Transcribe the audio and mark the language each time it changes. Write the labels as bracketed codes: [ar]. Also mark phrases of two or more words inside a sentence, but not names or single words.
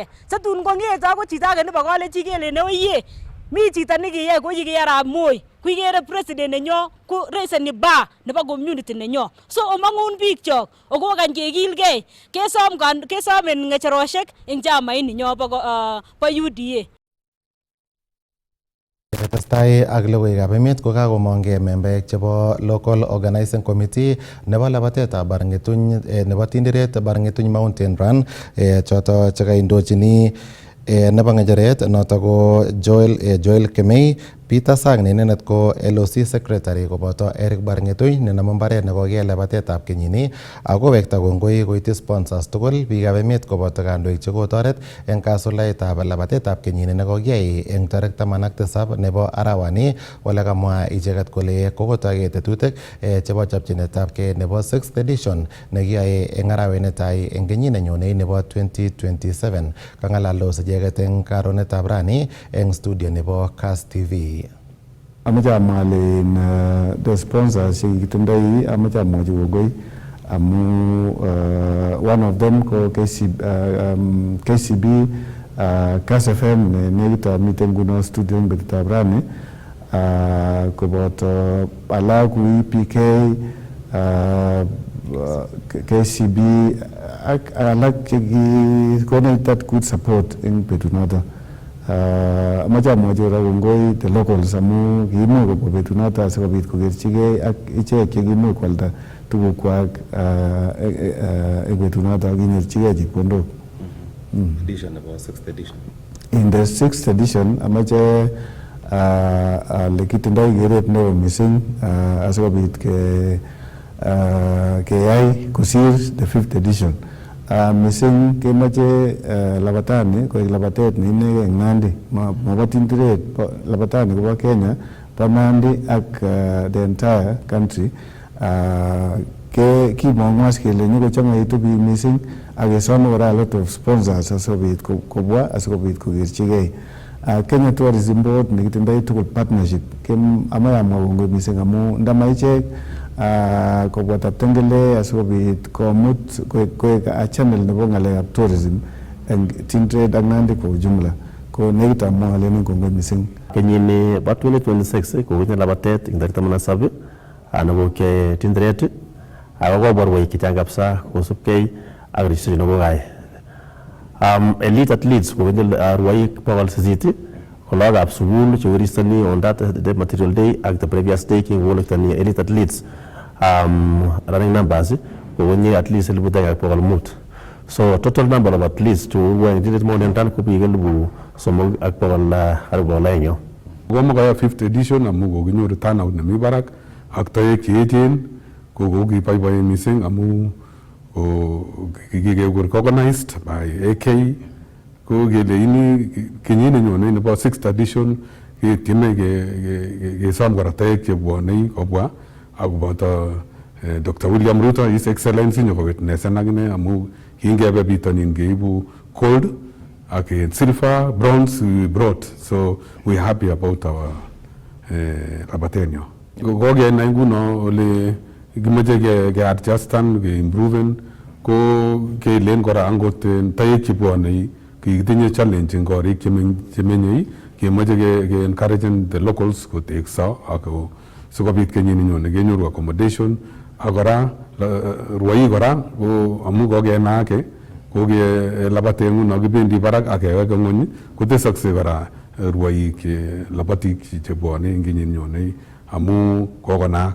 [kln] Satun kong'eto ako chito age nebo koleji kelene oye mi chito nekiyai ko kiyarab Moi kuikere president nenyo ku reseni ba nebo community nenyo. So omong'un biik chok okokany kekilgei kesomen ng'echeroshek eng chama ini nyo bo UDA. Yakatestai ak logoiwekab emet kokakomongei membaek chebo [en] local organizing committee [kln] nebo labatetab Barng'etuny nebo Tinderet Barng'etuny Mountain Run choto chekaindochini nebo ng'echeret noto ko Joel Kemei, Peter Sang ne inendet ko [en] LOC secretary [kln] koboto Eric Barng'etuny nenamu mbaret nekokiyai labatetab kenyini ako wekta kongoi koiti sponsors tugul biikab emet koboto kandoik chekotoret eng kasuldaetab labatetab kenyini nekokiyai eng tarik 17 nebo arawani ole kamwa icheket kole kokotoi tetutik chebo chopchinetabgei nebo [en] 6th edition [kln] nekiyoe eng arawet netai eng kenyit nenyone nebo 2027. Kang'alaldos icheket eng karonetab rani eng studio nebo Kass TV. Amache amwa [en] the sponsors [kln] chekitindoi amache amwochi kongoi amu [en] one of them [kln] ko KCB Kass FM nekit amiten nguno studio eng betutab rani koboto alak ku PK KCB ak alak chekikonech [en] that good support [kln] eng betunoto. Amache amwochi kora kongoi [en] the locals [kln] amu kiimuch kobwa betunoto asikobit kokerchigei ak ichek chekiimuch kwalda tugukwak eng betunoto akinyorchigei chepkondok. Edition nebo [en] 6th edition. In the 6th edition [kln] amache ale kitindoi keret neo missing asikobit keyai kosir [en] the 5th edition. [kln] Missing kemoche labatani koek labatet neinegei eng Nandi mobo Tinderet labatani kobo Kenya bo Nandi ak [en] the entire country. [kln] Kimong'u as kele nyokochang'aitu biik missing ak kesome kora [en] a lot of sponsors [kln] asikobit kobwa asikobit kokerchigei. Kenya Tourism Board nekitindoi tugul partnership amache amwa kongoi missing amu ndama ichek kobwa Taptengele asikobit komut koek [en] a channel [kln] nebo ng'alekab tourism eng Tinderet ak Nandi [sw] kwa ujumla [kln] ko nekit amwa alenen kongoi missing. Kenyini bo 2026 kokinye labatet eng tarik 17 nebo Tinderet ako koborwech chechang kabisa kosubkei ak registration nekokayai. [en] Elite athletes [kln] kokinye rwoik 800 ko lagokab sukul chekoristoni [en] on that the material day [kln] ak [en] the previous day [kln] kingokolektoni [en] elite athletes running numbers [kln] kokonye [en] at least 1500. So total number of athletes to were Tinderet Mountain Run [kln] ko biik [en] 3,200. [kln] Koma kaya [en] 5th edition [kln] amu kokinyoru turnout nemi barak ak toek cheechen kokiboiboi missing amu kikekur [en] organized by AK [kln] ko kele ini kenyit nenyone nebo [en] 6th edition [kln] tieme ke som kora taek chebwonei kobwa akoboto Dr. William Ruto, [en] His Excellency, [kln] nyoko witnessen akine amu kingebe bitonin keibu gold ak silver, [en] bronze we brought, so we're happy about our [kln] labatenyo. Kokenai nguno ole kimeche ke adjustan, ke improven, ko kelen kora angot taek chebwonei kitinye challenge eng korik chemenyei, kemeche ke [en] encouraging the locals [kln] kotekso ako sikobit kenyini nyone kenyoru accommodation akora ruai kora ko amu kokenaake ko ke labate nguno kibendi barak akeweke ngony kotesakse kora ruaik labatik chebwone eng kenyini nyone amu kokonaak.